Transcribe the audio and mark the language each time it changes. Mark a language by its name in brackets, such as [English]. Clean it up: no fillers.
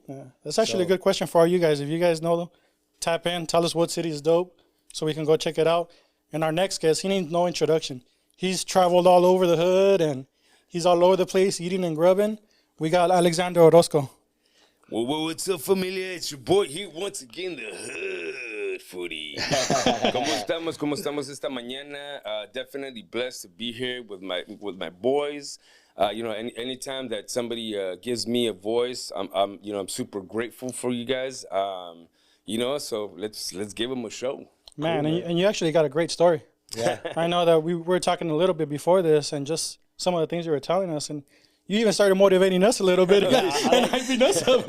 [English] Yeah, that's actually a good question for all you guys. If you guys know them, tap in, tell us what city is dope, so we can go check it out. And our next guest, he needs no introduction. He's traveled all over the hood and he's all over the place eating and grubbing. We got Alexander Orozco. Well, what's up, familia? It's your boy here once again, the Hood Foodie. [Spanish] ¿Cómo estamos esta mañana? [English] Definitely blessed to be here with my boys. Anytime that somebody gives me a voice, I'm super grateful for you guys. So let's give them a show. Man, cool, and you actually got a great story. Yeah. I know that we were talking a little bit before this and just some of the things you were telling us, and you even started motivating us a little bit and hyping us up.